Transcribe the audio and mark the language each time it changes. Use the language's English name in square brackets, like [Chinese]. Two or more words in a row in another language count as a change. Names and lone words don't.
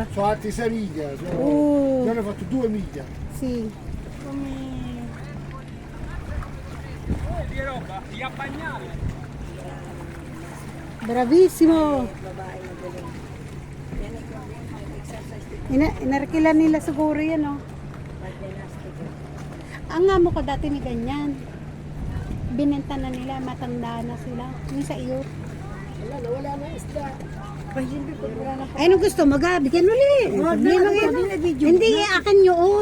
[Italian] sono altri 6 miglia. Io ne ho fatto 2 miglia. Sì. Bravissimo. [Filipino] Inarkilan nila siguro yan, no? Ang amo ko dati may ganyan. Binenta na nila, matanda na sila. Yung sa iyo. Wala na isda. Pag hindi ko wala na. Ay, ano gusto? Bigyan mo ulit. Hindi, akin yun.